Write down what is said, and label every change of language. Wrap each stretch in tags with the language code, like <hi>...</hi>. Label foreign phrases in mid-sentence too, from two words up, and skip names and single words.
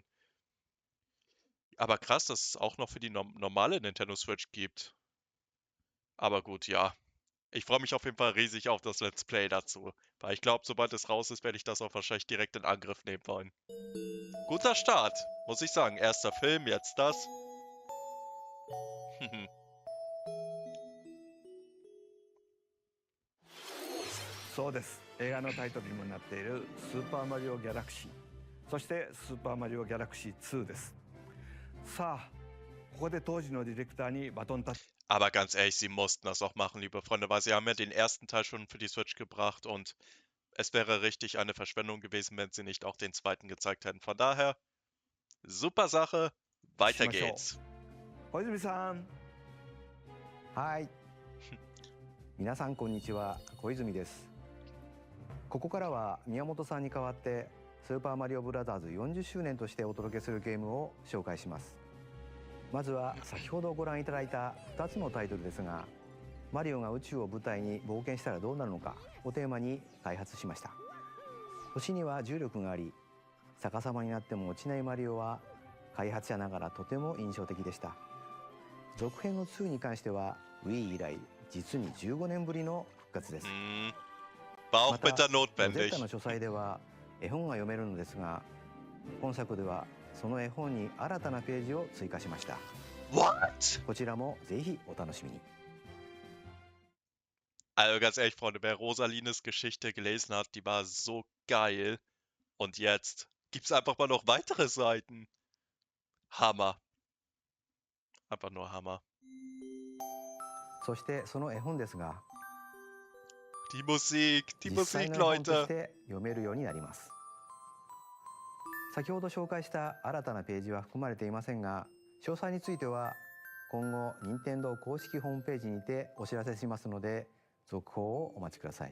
<de>Aber krass, dass es auch noch für die normale Nintendo Switch gibt. Aber gut, ja. Ich freue mich auf jeden Fall riesig auf das</de> <en>Let's Play</en> <de>dazu. Weil ich glaube, sobald es raus ist, werde ich das auch wahrscheinlich direkt in Angriff nehmen wollen. Guter Start, muss ich sagen. Erster Film, jetzt das.</de> <ja>そうです。映画のタイトルにもなっている「スーパーマリオギャラクシー」、そして「スーパーマリオギャラクシー2」です。さあ、ここで当時のディレクターにバトンタッチ。</ja> <de>Aber ganz ehrlich, sie mussten das auch machen, liebe Freunde, weil sie haben ja den ersten Teil schon für die Switch gebracht und es wäre richtig eine Verschwendung gewesen, wenn sie nicht auch den zweiten gezeigt hätten. Von daher, super Sache, weiter geht's.</de> <ja>小泉さん。はい。皆さんこんにちは、小泉です。ここからは宮本さんに代わってスーパーマリオブラザーズ40周年としてお届けするゲームを紹介します。まずは先ほどご覧いただいた2つのタイトルですが、マリオが宇宙を舞台に冒険したらどうなるのかをテーマに開発しました。星には重力があり、逆さまになっても落ちないマリオは開発者ながらとても印象的でした。続編の2に関しては Wii 以来実に15年ぶりの復活です。</ja> <de>War</de> <ja>ま</ja> <de>auch</de> <ja>た</ja> <de>bitter notwendig.</de> <ja>Z の書斎では絵本が読めるのですが、今作ではその絵本に新たなページを追加しました。</ja> <en>What?</en> <ja>こちらもぜひお楽しみに。</ja> <de>Also ganz ehrlich, Freunde, wer Rosalines Geschichte gelesen hat, die war so geil. Und jetzt gibt's einfach mal noch weitere Seiten. Hammer. Einfach nur Hammer.</de> <ja>そしてその絵本ですが、</ja> <de>Die Musik, die</de> <ja>実際</ja> <de>Musik,</de> <ja>の絵本とし</ja> <de>Leute.</de> <ja>て読めるようになります。先ほど紹介した新たなページは含まれていませんが、詳細については今後任天堂公式ホームページにてお知らせしますので、続報をお待ちください。</ja>